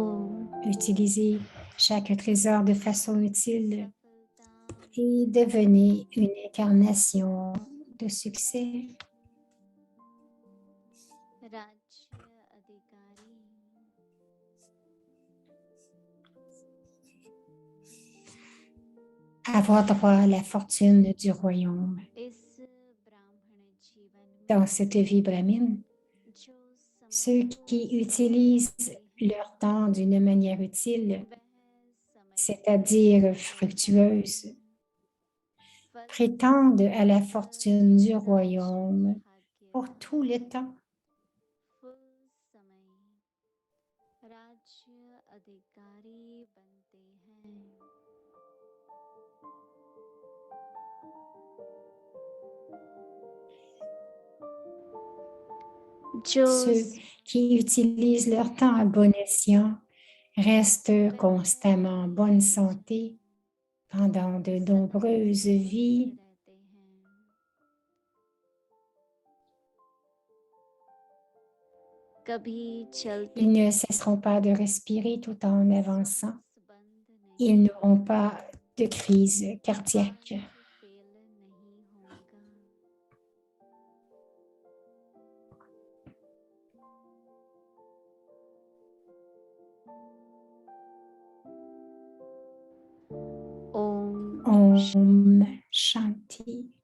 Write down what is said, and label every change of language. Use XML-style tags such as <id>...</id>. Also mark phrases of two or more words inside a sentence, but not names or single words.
<fr>Utilisez chaque trésor de façon utile</fr> <hi>सफलता</hi> <fr>et devenez une incarnation de succès.</fr> <hi>राज्य अधिकारी</hi> <fr>avoir droit à la fortune du royaume.</fr> <hi>इस ब्राह्मण जीवन में</hi> <fr>Dans cette vie brahmine,</fr> <hi>जो समय</hi> <fr>ceux</fr> <hi>को</hi> <fr>qui utilisent</fr> <hi>सदुपयोगी है,</hi> <fr>leur temps d'une manière utile,</fr> <hi>वह समय</hi> <fr>c'est-à-dire</fr> <hi>को</hi> <fr>fructueuse,</fr> <hi>फल</hi> <fr>prétendent à la fortune du</fr> <hi>राज्य</hi> <fr>royaume</fr> <hi>भाग्य</hi> <fr>pour tout le temps.</fr> <hi>फुल समय राज्य अधिकारी बनते हैं. जो</hi> <fr>Ceux qui utilisent leur temps à bon escient restent constamment en bonne santé pendant de nombreuses vies.</fr> <hi>रहते हैं. कभी चलते</hi> <fr>Ils ne cesseront pas de respirer tout en avançant.</fr> <hi>सांस बंद नहीं,</hi> <fr>Ils n'auront pas de crise cardiaque.</fr> <hi>श्वास फेल नहीं होगा. ओम ओम शांति.</hi>